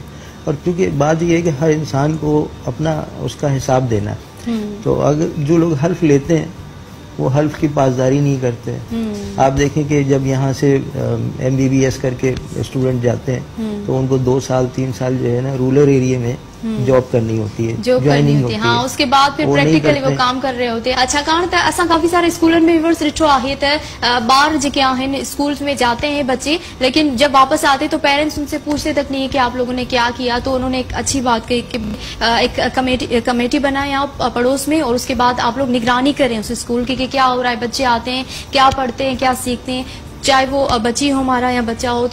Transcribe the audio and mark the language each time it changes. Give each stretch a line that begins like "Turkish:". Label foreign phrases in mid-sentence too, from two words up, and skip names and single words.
Urdu: اور کیونکہ بات یہ ہے کہ ہر انسان کو اپنا اس کا حساب دینا ہے، تو اگر جو لوگ حلف لیتے ہیں وہ حلف کی پاسداری نہیں کرتے. آپ دیکھیں کہ جب یہاں سے MBBS کرکے اسٹوڈنٹ جاتے ہیں تو ان کو 2 سال 3 سال جو ہے نا
English: rural area
Urdu: میں جاب کرنی ہوتی ہے, جوائننگ ہوتی ہے. ہاں، اس کے بعد پھر پریکٹیکلی وہ کام کر رہے ہوتے ہیں.
Sindhi: अच्छा, कारण त असां काफी सारे स्कूलन में विवर्स ॾिठो आहे त ॿार जेके आहिनि
Urdu: اسکولز میں جاتے ہیں بچے، لیکن جب واپس آتے تو پیرنٹس ان سے پوچھتے تک نہیں ہے کہ آپ لوگوں نے کیا کیا. تو انہوں نے ایک اچھی بات کہی کہ ایک کمیٹی بنائے آپ پڑوس میں، اور اس کے بعد آپ لوگ نگرانی کریں اس اسکول کی کہ کیا ہو رہا ہے، بچے آتے ہیں، کیا پڑھتے ہیں، کیا سیکھتے ہیں، چاہے وہ بچی ہو ہمارا یا بچہ ہو.